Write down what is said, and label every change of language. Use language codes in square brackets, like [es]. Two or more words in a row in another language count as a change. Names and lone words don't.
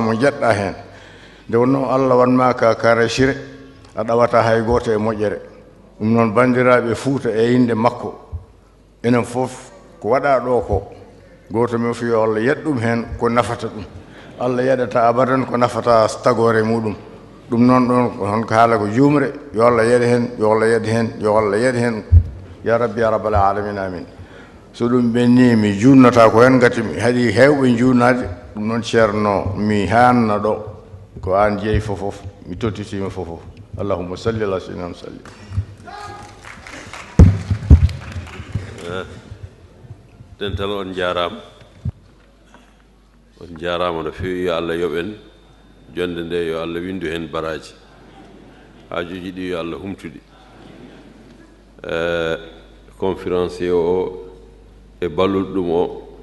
[ff] mo jeɗɗa hen nde wonno allah wanma ka kare sire a ɗawata hay goto e moƴƴere ɗum noon bandiraɓe fuuta e inde makko enen fof ko waɗa ɗo ko goto men fiyo allah yet ɗum hen ko nafata ɗum allah yaɗata abadan ko nafata tagore muɗum ɗum noon ɗon hon ko haala ko jumre yo allah yeɗe hen yo allah yeɗe hen yo allah yeɗe hen [ar] يا ربي يا رب العالمين آمين [ff] so ɗum ɓenni mi junnata ko hen gati mi haɗi hewɓe junnade ɗum noon ceerno mi hanna ɗo ko an jeeyi fofof mi tottitima fofof [ar] اللهم صل على سيدنا صل [ff] dental on jarama no fewi yo allah yoɓen jonde nde yo allah windu hen baraji hajuji ɗi yo allah humtuɗi conférencier o e balluɗo ɗum o